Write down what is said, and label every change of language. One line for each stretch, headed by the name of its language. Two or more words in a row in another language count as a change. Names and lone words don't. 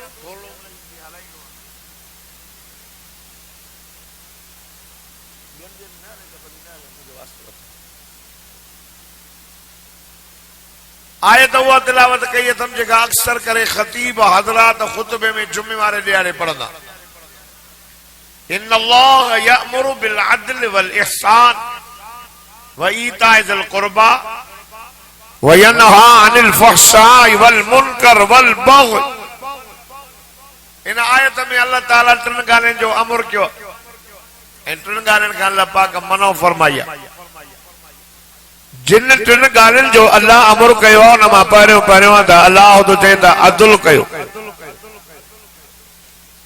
Sindhi: आयत उहा तिलावत कई अथमि जेका अक्सर करे ख़तीब हज़रात ख़ुतबे में जुमे वारे ॾियारे पढ़ंदा।
Arabic: إن الله يأمر بالعدل والإحسان وإيتاء ذي القربى وينهى عن الفحشاء والمنكر والبغي.
Sindhi: इन आयत में अल्लाह ताला टिन ॻाल्हियुनि जो अमर कयो ऐं टिन ॻाल्हियुनि खां अल्लाह पाक मनो फरमाई आहे। जिन टिन ॻाल्हियुनि जो अल्लाह अमर कयो आहे उन मां पहिरियों आहे त अल्लाह तो चए त अदल कयो।